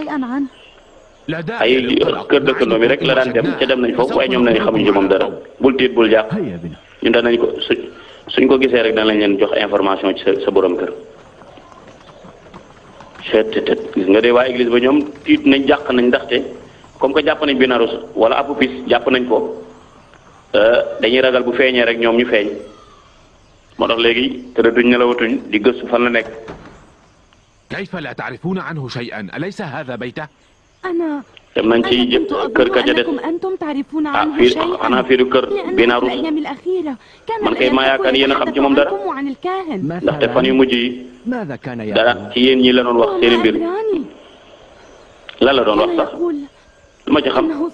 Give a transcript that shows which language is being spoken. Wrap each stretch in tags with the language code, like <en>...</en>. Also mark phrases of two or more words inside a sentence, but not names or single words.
<wo>ay kër dëkkandoo mi rek la daan dem ca dem nañ foofu waaye ñoom nañu xamuñ ci moom dara bul tiit bul jàq ñun danañ ko suñ ko gisee rek danañ leen jox information ci sa borom kër cettet gis nga de waa église ba ñoom tiit nañ jàq nañ ndaxte</wo> <fr>comme que</fr> <wo>jàpp nañ Binarous wala Apopis jàpp nañ ko dañuy ragal bu feeñee rek ñoom ñu feeñ moo tax léegi tërëtuñ nelawatuñ di gëstu fan la nekk.</wo> <ar>كيف لا تعرفون عنه شيئا أليس هذا بيته</ar> <wo>dem nañ ci kër ka ca des xanaa fii du kër Binarous man kay maa yaakaar yéen a xam ci moom dara ndaxte fan yu mujj yi dara ci yéen ñi la doon wax seeni mbir lan la doon wax sax lu ma ci xam</wo>